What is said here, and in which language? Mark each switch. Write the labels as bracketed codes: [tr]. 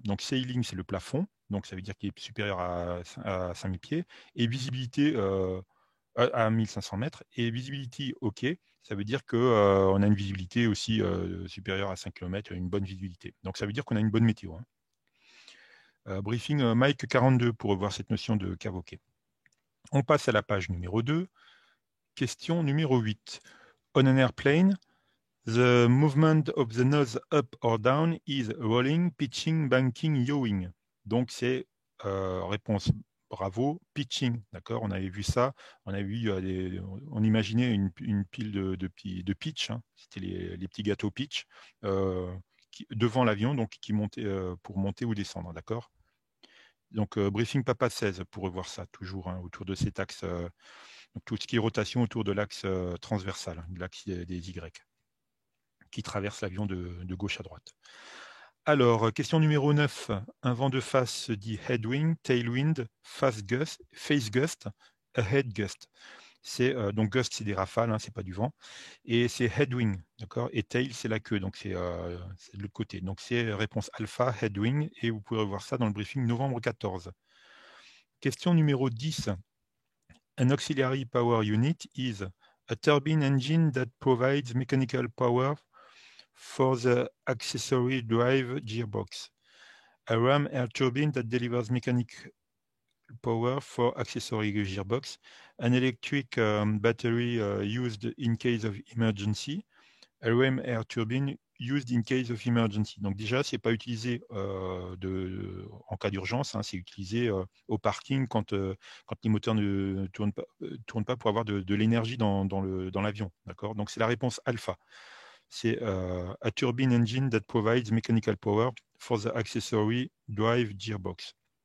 [fr] Donc Sailing, c'est le plafond, donc ça veut dire qu'il est supérieur à 5000 pieds, et visibilité à 1500 mètres, et visibility OK, ça veut dire qu'on a une visibilité aussi supérieure à 5 km, une bonne visibilité. Donc ça veut dire qu'on a une bonne météo. Hein. Briefing Mike 42 pour revoir cette notion de CAVOK. On passe à la page numéro 2. Question numéro 8. [en] On an airplane, the movement of the nose up or down is rolling, pitching, banking, yawing. [fr] Donc c'est réponse bravo, pitching, d'accord. On avait vu ça, on imaginait une pile de pitch, hein. C'était les petits gâteaux pitch devant l'avion, donc qui montaient pour monter ou descendre, d'accord. Donc briefing Papa 16 pour revoir ça toujours hein, autour de cet axe, donc tout ce qui est rotation autour de l'axe transversal, hein, de l'axe des Y, qui traverse l'avion de gauche à droite. Alors, question numéro 9. Un vent de face se dit [en] headwind, tailwind, face gust, a head gust. [fr] C'est donc gust, c'est des rafales, hein, c'est pas du vent, et c'est headwind, d'accord. Et tail, c'est la queue, donc c'est de l'autre côté. Donc c'est réponse alpha, headwind, et vous pouvez revoir ça dans le briefing novembre 14. Question numéro 10. [en] An auxiliary power unit is a turbine engine that provides mechanical power for the accessory drive gearbox. A ram air turbine that delivers mechanical power for accessory gearbox. An electric battery used in case of emergency. A ram air turbine used in case of emergency. [fr] Donc déjà, c'est pas utilisé en cas d'urgence, hein, c'est utilisé au parking quand les moteurs ne tournent pas pour avoir de l'énergie dans l'avion. D'accord. Donc c'est la réponse alpha. [en] c'est a turbine engine that provides mechanical power for the accessory drive gearbox.